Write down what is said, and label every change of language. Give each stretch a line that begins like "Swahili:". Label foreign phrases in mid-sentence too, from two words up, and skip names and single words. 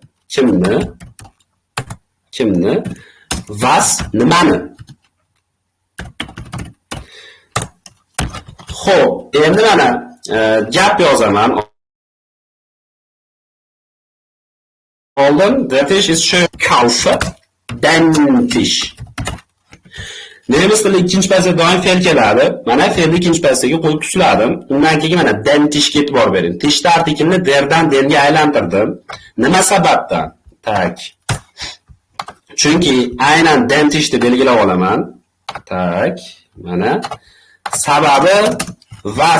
Uzbek: Kimni? Was nimani? Xo'p, endi mana gap yozaman. Oldin,
German: der Tisch ist schön. Kaufe den Tisch.
Uzbek: Nemis tili ikkinchi pozitsiyaga doim fe'l keladi. Mana fe'lni ikkinchi pozitsiyaga qo'yib tusladim. Undan keyin mana dentishga e'tibor bering. Tishda artikelni derdan denga aylantirdim. Nima sababdan? Tak. Chunki aynan dentishni belgilab olaman. Tak. Mana sababi vas.